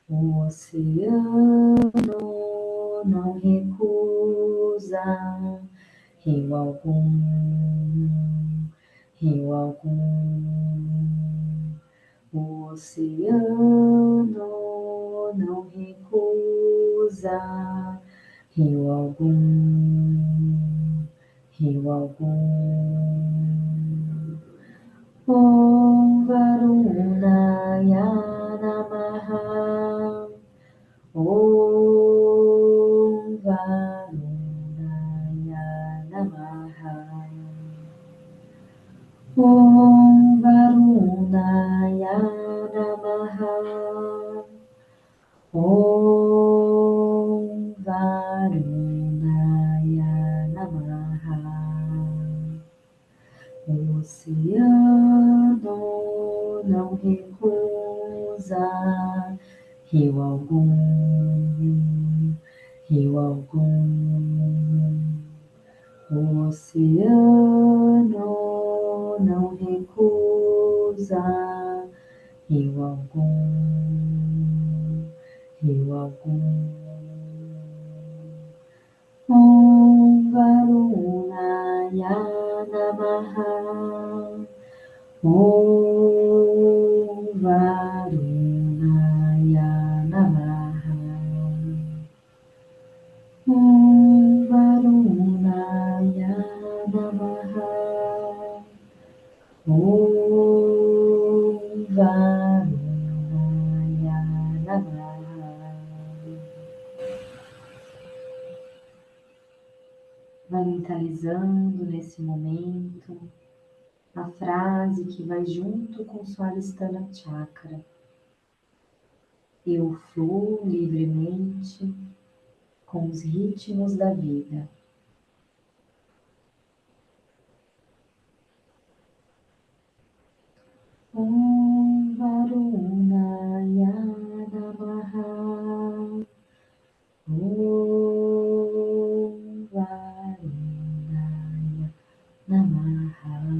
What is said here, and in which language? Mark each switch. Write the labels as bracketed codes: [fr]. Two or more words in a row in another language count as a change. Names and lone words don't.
[pt] O oceano não recusa rio algum, rio algum. O oceano não recusa rio algum, rio algum. [sa] ॐ वरुणाय नमः. ॐ वरुणाय नमः. ॐ वरुणाय नमः. ॐ वरुणाय नमः. [pt] O oceano não recusa rio algum, rio algum. O oceano não recusa rio algum, rio algum. [sa] ॐ वरुणाय नमः. ॐ वरुणाय नमः. ॐ वरुणाय नमः. ॐ वरुणाय नमः. [pt] Vai mentalizando nesse momento a frase que vai junto com Swadhisthana Chakra. Eu fluo livremente com os ritmos da vida. [sa] ॐ वरुणाय नमः. ॐ वरुणाय नमः.